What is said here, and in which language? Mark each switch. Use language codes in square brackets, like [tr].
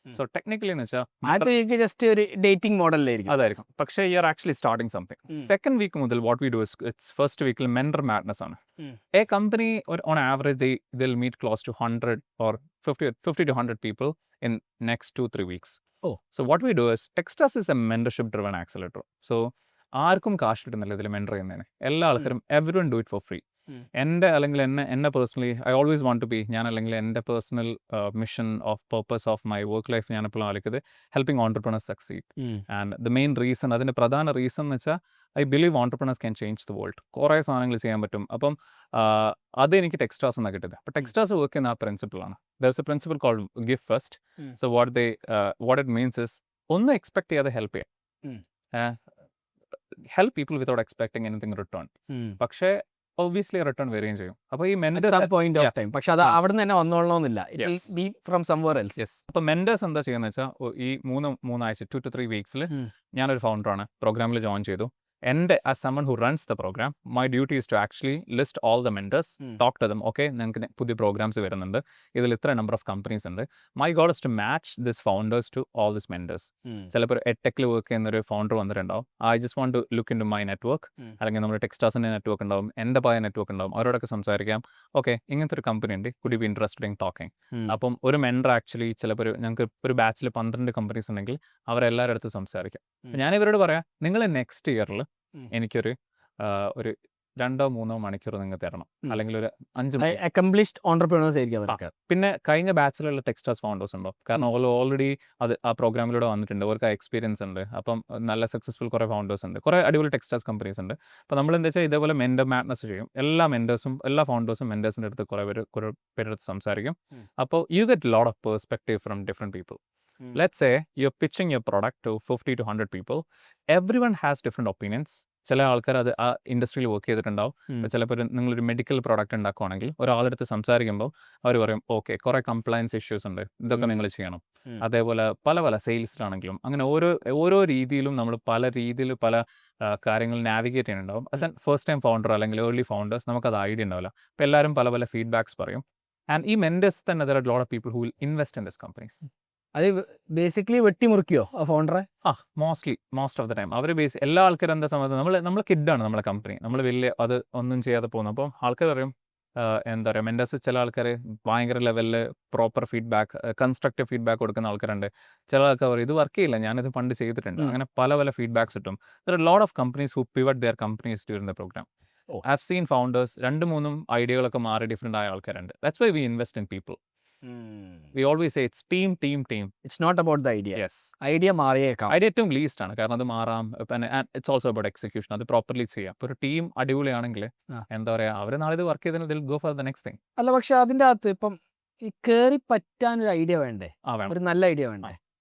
[ml] So technically എന്ന് വെച്ചാൽ just ഒരു ഡേറ്റിംഗ് മോഡലിലായിരിക്കും. അതായിരിക്കും. പക്ഷേ [en] You are actually starting something. Second week മുതൽ what we do is it's first വീക്കിൽ mentor madness ആണ്. A company on average they'll meet close to 100 or 50 to 100 people in next 2-3 weeks. So what we do is Techstars is a mentorship driven accelerator. [ml] So ആർക്കും കാശ് കിട്ടുന്നില്ല ഇതിൽ mentor ചെയ്യുന്നതിന്. എല്ലാ ആൾക്കാരും [en] Every one do it for free. [ml] എൻ്റെ അല്ലെങ്കിൽ എന്നെ personally [en] I always want to be, [ml] ഞാൻ അല്ലെങ്കിൽ എൻ്റെ personal mission of purpose of my work life ഞാനെപ്പോഴും ആലോചിക്കുന്നത് helping entrepreneurs succeed. [en] And the main reason, അതിൻ്റെ പ്രധാന reason എന്ന് വെച്ചാൽ I believe entrepreneurs can change the world. [ml] കുറേ സാധനങ്ങൾ ചെയ്യാൻ പറ്റും. അപ്പം അതെനിക്ക് ടെക്സ്റ്റാർസ് എന്നാണ് കിട്ടിയത്. അപ്പോൾ ടെക്സ്റ്റാർസ് വർക്ക് ചെയ്യുന്ന ആ പ്രിൻസിപ്പിളാണ്. [en] There is a principle called give first. So what it means is [ml] ഒന്ന് എക്സ്പെക്ട് ചെയ്യാതെ ഹെൽപ്പ് ചെയ്യാം. [en] Help people without expecting anything return. [ml] പക്ഷേ ഒബ്വിയസ്ലി റിട്ടേൺ വരികയും ചെയ്യും. അപ്പോൾ ഈ പോയിന്റ് ഓഫ് ടൈം, പക്ഷെ അത് അവിടെ നിന്ന് തന്നെ വന്നോളണമെന്നില്ല. [en] From somewhere else. Yes. [ml] അപ്പോൾ മെൻറ്റേഴ്സ് എന്താ ചെയ്യുന്നത് വെച്ചാൽ ഈ മൂന്നാഴ്ച 2 to 3 വീക്സിൽ ഞാനൊരു ഫൗണ്ടറാണ്, പ്രോഗ്രാമിൽ ജോയിൻ ചെയ്തു. [en] as someone who runs the program, my duty is to actually list all the mentors, talk to them. [ml] Okay, ഞങ്ങൾക്ക് പുതിയ പ്രോഗ്രാംസ് വരുന്നുണ്ട്, ഇതിൽ ഇത്ര നമ്പർ ഓഫ് കമ്പനീസ് ഉണ്ട്. [en] My goal is to match this founders to all this mentors. [ml] ചിലപ്പോൾ എടെക്കിൽ work ചെയ്യുന്നൊരു founder വന്നിട്ടുണ്ടാവും. [en] I just want to look into my network, [ml] അല്ലെങ്കിൽ നമ്മുടെ ടെക്സ്റ്റാർസിൻ്റെ നെറ്റ്വർക്ക് ഉണ്ടാവും, എൻ്റെ പായ നെറ്റ്വർക്ക് ഉണ്ടാവും. അവരോടൊക്കെ സംസാരിക്കാം. ഓക്കെ, ഇങ്ങനത്തെ ഒരു കമ്പനി ഉണ്ട്, [en] Could you be interested in talking. [ml] അപ്പം ഒരു മെൻറ്റർ ആക്ച്വലി ചിലപ്പോൾ ഞങ്ങൾക്ക് ഒരു ബാച്ചിൽ 12 കമ്പനീസ് ഉണ്ടെങ്കിൽ അവരെല്ലാവരുടെ അടുത്ത് സംസാരിക്കാം. ഞാൻ ഇവരോട് പറയാം, നിങ്ങൾ നെക്സ്റ്റ് ഇയറിൽ എനിക്കൊരു 2-3 മണിക്കൂർ നിങ്ങൾ തരണം, അല്ലെങ്കിൽ ഒരു 5 അക്കംപ്ലിഷ്ഡ് ഓൺടർപ്രണേഴ്സ് ആയിരിക്കും അവർക്ക്. പിന്നെ കഴിഞ്ഞ ബാച്ചിലുള്ള ടെക്സ്റ്റാർസ് ഫൗണ്ടേഴ്സ് ഉണ്ടോ, കാരണം ഓൾറെഡി അത് ആ പ്രോഗ്രാമിലൂടെ വന്നിട്ടുണ്ട്, അവർക്ക് എക്സ്പീരിയൻസ് ഉണ്ട്. അപ്പം നല്ല സക്സസ്ഫുൾ കുറേ ഫൗണ്ടേഴ്സ് ഉണ്ട്, കുറേ അടിപൊളി ടെക്സ്റ്റാർസ് കമ്പനീസ് ഉണ്ട്. അപ്പോൾ നമ്മൾ എന്താ വെച്ചാൽ ഇതേപോലെ മെൻറ്റർ മാഡ്നസ് ചെയ്യും. എല്ലാ ഫൗണ്ടേഴ്സും മെൻറ്റേഴ്സിൻ്റെ അടുത്ത് കുറേ പേരെടുത്ത് സംസാരിക്കും. [en] അപ്പോൾ you get lot of perspective from different people. Let's say you're pitching your product to 50 to 100 people. Everyone has different opinions. [ml] ചില ആൾക്കാർ അത് ആ ഇൻഡസ്ട്രിയിൽ വർക്ക് ചെയ്തിട്ടുണ്ടാവും. ചിലപ്പോൾ നിങ്ങളൊരു മെഡിക്കൽ പ്രോഡക്റ്റ് ഉണ്ടാക്കുകയാണെങ്കിൽ ഒരാളെടുത്ത് സംസാരിക്കുമ്പോൾ അവർ പറയും, ഓക്കെ, കുറേ കംപ്ലയൻസ് ഇഷ്യൂസ് ഉണ്ട്, ഇതൊക്കെ നിങ്ങൾ ചെയ്യണം. അതേപോലെ പല സെയിൽസിലാണെങ്കിലും അങ്ങനെ ഓരോ രീതിയിലും നമ്മൾ പല രീതിയിൽ പല കാര്യങ്ങൾ നാവിഗേറ്റ് ചെയ്യുന്നുണ്ടാവും. As an first time founder അല്ലെങ്കിൽ ഏർലി ഫൗണ്ടേഴ്സ് നമുക്കത് ഐഡിയ ഉണ്ടാവില്ല. അപ്പോൾ എല്ലാവരും പല ഫീഡ്ബാക്സ് പറയും. ആൻഡ് ഈ മെൻറ്റേഴ്സ് തന്നെ [en] there are a lot of people who will invest in these companies. [ml] അത് ബേസിക്കലി വെട്ടിമുറിക്കോ ആ ഫൗണ്ടറെ? മോസ്റ്റ് ഓഫ് ദ ടൈം അവർ എല്ലാ ആൾക്കാരും എന്താ സമയത്ത് നമ്മൾ കിഡാണ് നമ്മളെ കമ്പനി, നമ്മൾ വലിയ അത് ഒന്നും ചെയ്യാതെ പോകുന്നു. അപ്പം ആൾക്കാർ പറയും, എന്താ പറയുക, മെൻറ്റേഴ്സ് ചില ആൾക്കാർ ഭയങ്കര ലെവലിൽ പ്രോപ്പർ ഫീഡ്ബാക്ക്, കൺസ്ട്രക്റ്റീവ് ഫീഡ്ബാക്ക് കൊടുക്കുന്ന ആൾക്കാരുണ്ട്. ചില ആൾക്കാർ പറയും, ഇത് വർക്ക് ചെയ്യില്ല, ഞാനിത് പണ്ട് ചെയ്തിട്ടുണ്ട്. അങ്ങനെ പല ഫീഡ്ബാക്സ് കിട്ടും. [en] there are a lot of companies who pivot their companies during the program. I've seen founders [ml] 2-3 ഐഡിയകളൊക്കെ മാറി ഡിഫറെൻ്റ് ആയ ആൾക്കാരുണ്ട്. [en] That's why we invest in people. We always say it's team. It's not about the idea. Yes, [ml] idea മാറിയേക്കാം. Idea ഏറ്റവും least ആണ്, കാരണം അത് മാറാം. പിന്നെ ഇറ്റ്സ് ഓൾസോ അബൌട്ട് എക്സിക്യൂഷൻ, അത് പ്രോപ്പർലി ചെയ്യാം. ഇപ്പോൾ ഒരു ടീം അടിപൊളിയാണെങ്കിൽ എന്താ പറയുക, അവർ നാളെ ഇത് വർക്ക് ചെയ്തതിന് ദിൽ go for the next thing. അല്ല, പക്ഷെ അതിൻ്റെ അകത്ത് ഇപ്പം ഈ കയറി പറ്റാനൊരു ഐഡിയ വേണ്ടേ, വേണം. ഒരു നല്ല ഐഡിയ വേണ്ടേ.